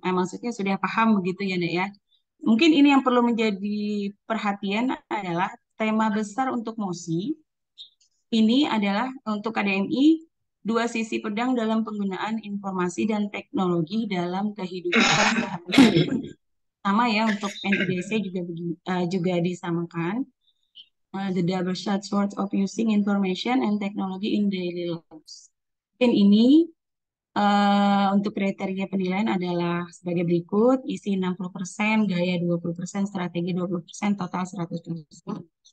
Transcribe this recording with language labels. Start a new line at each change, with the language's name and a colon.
Indonesian: Maksudnya sudah paham begitu ya, Dek ya. Mungkin ini yang perlu menjadi perhatian adalah tema besar untuk MOSI. Ini adalah untuk KDMI, dua sisi pedang dalam penggunaan informasi dan teknologi dalam kehidupan sehari-hari. Sama ya untuk NIDC juga disamakan.
English: The double sword of using information and technology in daily lives.
Indonesian: Mungkin ini untuk kriteria penilaian adalah sebagai berikut, isi 60%, gaya 20%, strategi 20%, total 100%.